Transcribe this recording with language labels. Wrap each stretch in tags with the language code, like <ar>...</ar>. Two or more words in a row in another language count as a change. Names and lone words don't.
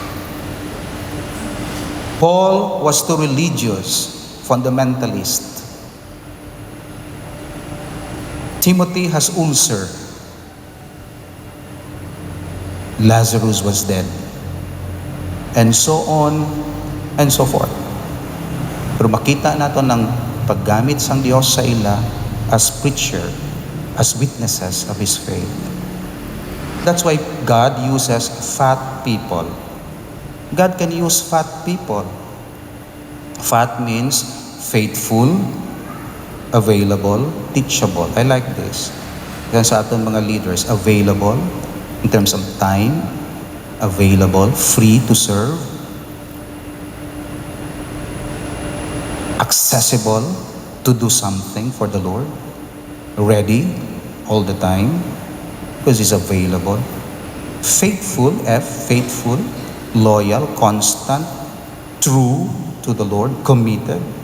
<en>Paul was too religious, fundamentalist. Timothy has ulcer. Lazarus was dead. And so on and so forth.</en> <hil>Pero makita nato ng paggamit sang Dios sa ila</hil> <en>as preacher, as witnesses of His faith. That's why God uses fat people. God can use fat people. Fat means faithful, available, teachable. I like this.</en> <hil>Yan sa aton mga</hil> <en>leaders, available in terms of time, available, free to serve, accessible to do something for the Lord, ready all the time because He's available, faithful, faithful, loyal, constant, true to the Lord, committed,</en>